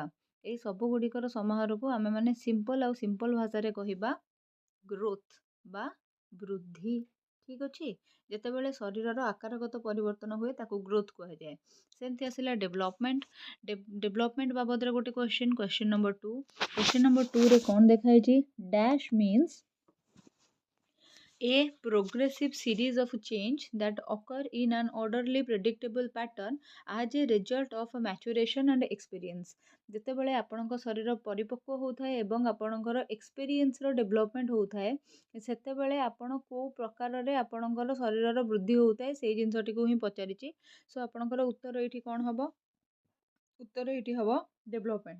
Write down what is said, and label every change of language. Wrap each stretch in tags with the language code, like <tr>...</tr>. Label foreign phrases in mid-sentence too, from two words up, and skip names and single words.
<or>ଏଇ ସବୁଗୁଡ଼ିକର ସମାହାରକୁ ଆମେମାନେ ସିମ୍ପଲ୍ ଭାଷାରେ କହିବା ଗ୍ରୋଥ ବା ବୃଦ୍ଧି। ଠିକ୍ ଅଛି। ଯେତେବେଳେ ଶରୀରର ଆକାରଗତ ପରିବର୍ତ୍ତନ ହୁଏ ତାକୁ ଗ୍ରୋଥ କୁହାଯାଏ। ସେମିତି ଆସିଲା ଡେଭଲପମେଣ୍ଟ ବାବଦରେ ଗୋଟେ</or> <en>question number</en> <or>2।</or> <en>question number</en> <or>2ରେ କ'ଣ ଦେଖାହେଇଛି?</or> <en>dash means a progressive series of change that occur in an orderly predictable pattern as a result of maturation and experience।</en> <or>ଯେତେବେଳେ ଆପଣଙ୍କ ଶରୀର ପରିପକ୍ୱ ହେଉଥାଏ ଏବଂ ଆପଣଙ୍କର ଏକ୍ସପେରିଏନ୍ସର ଡେଭଲପମେଣ୍ଟ ହେଉଥାଏ ସେତେବେଳେ ଆପଣ କେଉଁ ପ୍ରକାରରେ ଆପଣଙ୍କର ଶରୀରର ବୃଦ୍ଧି ହେଉଥାଏ ସେଇ ଜିନିଷଟିକୁ ହିଁ ପଚାରିଛି। ସୋ ଆପଣଙ୍କର ଉତ୍ତର ଏଇଠି କ'ଣ ହେବ? ଉତ୍ତର ଏଇଠି ହେବ ଡେଭଲପମେଣ୍ଟ।</or>